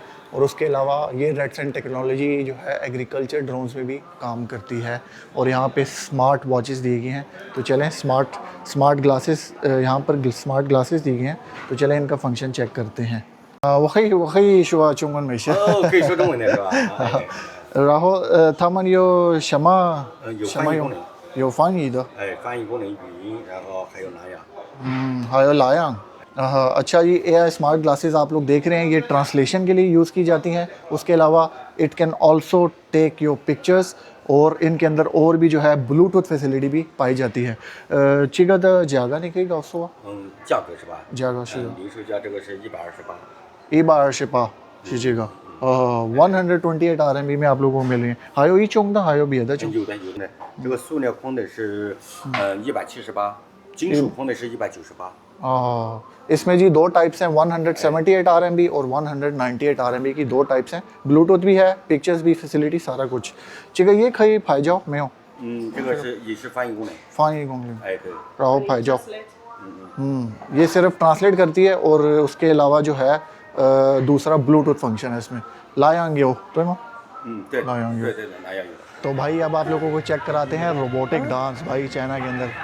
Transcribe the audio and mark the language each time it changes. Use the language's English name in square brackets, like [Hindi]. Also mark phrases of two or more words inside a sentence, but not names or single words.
[Hindi] और उसके अलावा ये रेड सन टेक्नोलॉजी जो है एग्रीकल्चर ड्रोन्स में भी काम करती है। और यहाँ पे स्मार्ट वॉचेस दी गई हैं, तो चलें स्मार्ट ग्लासेस, यहाँ पर स्मार्ट ग्लासेस दी गई हैं, तो चलें इनका फंक्शन चेक करते हैं। वही शुआ चुंगन में से [Chinese] 可以说中文的是吧？然后他们有什么有什么用翻译功能，有翻译的，哎，翻译功能语音，然后还有蓝牙。还有 लायांग। [Hindi] अच्छा जी, AI स्मार्ट ग्लासेस आप लोग देख रहे हैं, ये ट्रांसलेशन के लिए यूज़ की जाती हैं। उसके अलावा [English] it can also take your pictures, [Hindi] और इनके अंदर और भी जो है ब्लूटूथ फैसिलिटी भी पाई जाती है। [Chinese] 这个的价格你可以告诉我？价格是吧？价格是零售价这个是128。 [Hindi] 128 [Chinese] 是这个 [Hindi] 128 RMB में आप लोगों को मिल रही है। [Chinese] 还有一种的，还有别的种。有的，这个塑料框的是178，金属框的是198。 [Hindi] इसमें जी दो टाइप्स हैं, 178 RMB और 198 RMB की दो टाइप्स हैं। ब्लूटूथ भी है, पिक्चर्स भी, फैसिलिटी सारा कुछ। [Chinese] 这个也可以拍照没有？这个是也是翻译功能。翻译功能，哎，对。然后拍照。 [Hindi] ये सिर्फ ट्रांसलेट करती है और उसके अलावा जो है दूसरा ब्लूटूथ फंक्शन है इसमें। [Chinese] 蓝牙有 तो 对。蓝牙有. 对的，蓝牙有。 [Hindi] तो भाई अब आप लोगों को चेक कराते हैं रोबोटिक डांस भाई चाइना के अंदर।